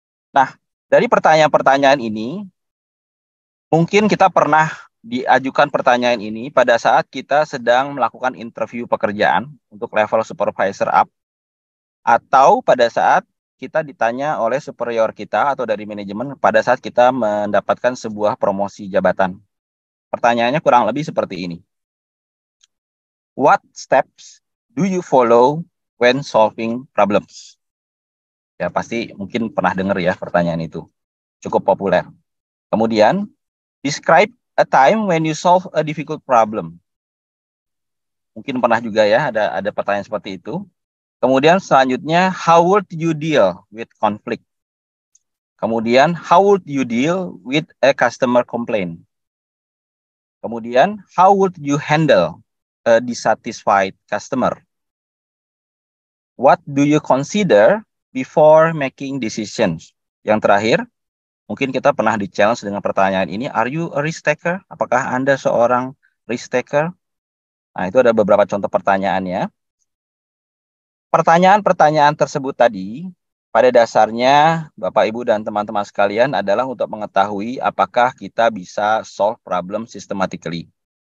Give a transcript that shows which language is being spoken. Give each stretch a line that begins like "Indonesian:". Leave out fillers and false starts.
Indonesian: Nah, dari pertanyaan-pertanyaan ini, mungkin kita pernah diajukan pertanyaan ini pada saat kita sedang melakukan interview pekerjaan untuk level supervisor up, atau pada saat kita ditanya oleh superior kita atau dari manajemen pada saat kita mendapatkan sebuah promosi jabatan. Pertanyaannya kurang lebih seperti ini.
English: What steps do you follow when solving problems?
Indonesian: Ya, pasti mungkin pernah dengar ya pertanyaan itu. Cukup populer. Kemudian,
English: describe a time when you solve a difficult problem.
Indonesian: Mungkin pernah juga ya ada pertanyaan seperti itu. Kemudian selanjutnya,
English: how would you deal with conflict?
Indonesian: Kemudian,
English: how would you deal with a customer complaint?
Indonesian: Kemudian,
English: how would you handle a dissatisfied customer? What do you consider before making decisions?
Indonesian: Yang terakhir, mungkin kita pernah di-challenge dengan pertanyaan ini,
English: are you a risk taker?
Indonesian: Apakah Anda seorang risk taker? Nah, itu ada beberapa contoh pertanyaannya. Pertanyaan-pertanyaan tersebut tadi, pada dasarnya Bapak, Ibu, dan teman-teman sekalian adalah untuk mengetahui apakah kita bisa
English: solve problem systematically.